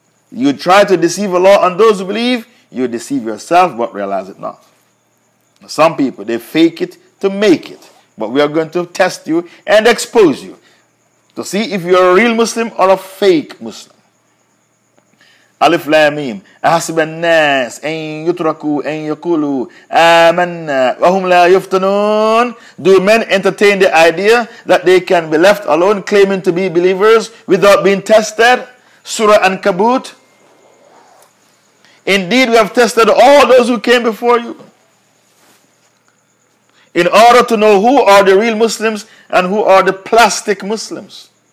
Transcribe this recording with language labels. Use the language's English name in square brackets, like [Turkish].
[English] You try to deceive Allah and those who believe, you deceive yourself but realize it not. Some people, they fake it to make it. But we are going to test you and expose you. To see if you are a real Muslim or a fake Muslim. [Arabic] ألف لام ميم أحسب الناس أن يتركوا أن يقولوا آمنا وهم لا يفتنون. [English] Do men entertain the idea that they can be left alone claiming to be believers without being tested? Surah An-Kabut. Indeed, we have tested all those who came before you in order to know who are the real Muslims and who are the plastic Muslims.